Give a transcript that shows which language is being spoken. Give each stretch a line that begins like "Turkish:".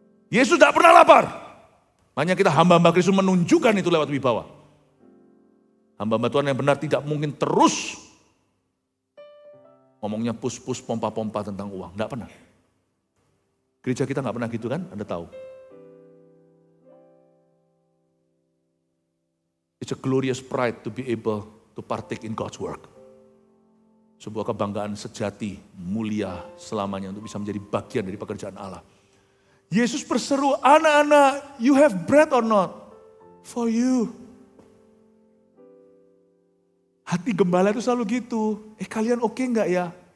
Indonesian: Yesus tidak pernah lapar. Makanya kita hamba-hamba Kristus menunjukkan itu lewat wibawa. Hamba-hamba Tuhan yang benar tidak mungkin terus ngomongnya pus-pus, pompa-pompa tentang uang. Tidak pernah. Gereja kita nggak pernah gitu kan, Anda tahu.
English: It's a glorious pride to be able to partake in God's work.
Indonesian: Sebuah kebanggaan sejati, mulia selamanya untuk bisa menjadi bagian dari pekerjaan Allah. Yesus berseru, anak-anak,
English: you have bread or not? For you.
Indonesian: Hati gembala itu selalu gitu. Kalian oke nggak ya?